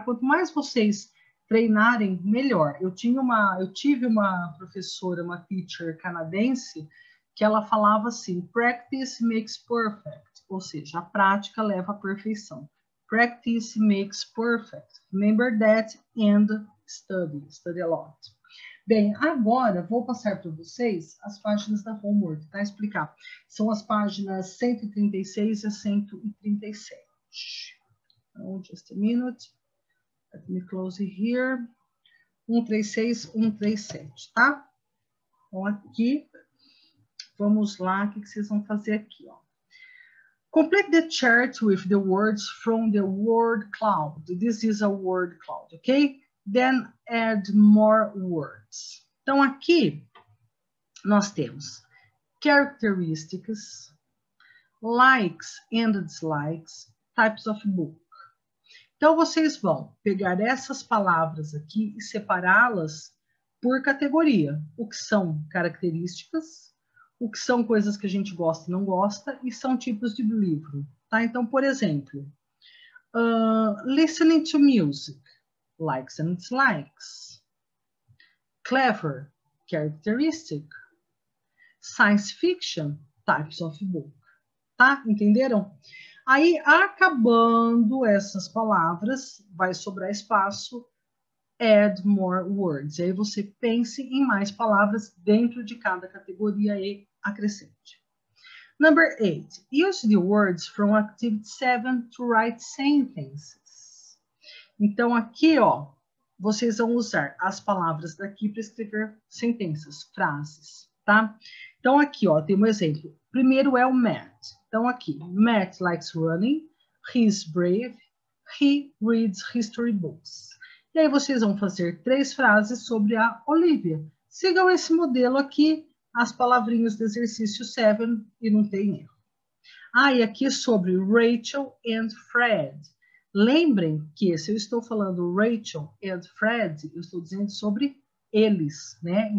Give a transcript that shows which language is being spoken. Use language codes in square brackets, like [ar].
[pt] Quanto mais vocês treinarem, melhor. Eu tive uma professora, uma teacher canadense, que ela falava assim, [en] practice makes perfect, [pt] ou seja, a prática leva à perfeição. [en] Practice makes perfect, Remember that and study a lot. [pt] Bem, agora vou passar para vocês as páginas da homework, tá? Explicar. São as páginas 136 a 137. [en] Então, just a minute. Let me close here. [pt] 136, 137, tá? Então, aqui, vamos lá, o que vocês vão fazer aqui, ó. [en] Complete the chart with the words from the word cloud. This is a word cloud, okay? Then add more words. [pt] Então, aqui, nós temos [en] characteristics, likes and dislikes, types of book. [pt] Então, vocês vão pegar essas palavras aqui e separá-las por categoria. O que são características, o que são coisas que a gente gosta e não gosta, e são tipos de livro. [en] Tá? [pt] Então, por exemplo, [en] listening to music, likes and dislikes. Clever, characteristic. Science fiction, types of book. [pt] Tá? Entenderam? Aí, acabando essas palavras, vai sobrar espaço, [en] add more words. [pt] Aí você pense em mais palavras dentro de cada categoria e acrescente. [en] Number 8. Use the words from activity 7 to write sentences. [pt] Então, aqui, ó, vocês vão usar as palavras daqui para escrever sentenças, frases, tá? Então, aqui, ó, tem um exemplo. Primeiro é o Matt. Então, aqui, [en] Matt likes running, he is brave, he reads history books. [pt] E aí vocês vão fazer 3 frases sobre a Olivia. Sigam esse modelo aqui, as palavrinhas do exercício 7, e não tem erro. E aqui sobre Rachel and Fred. Lembrem que se eu estou falando Rachel and Fred, eu estou dizendo sobre eles, né?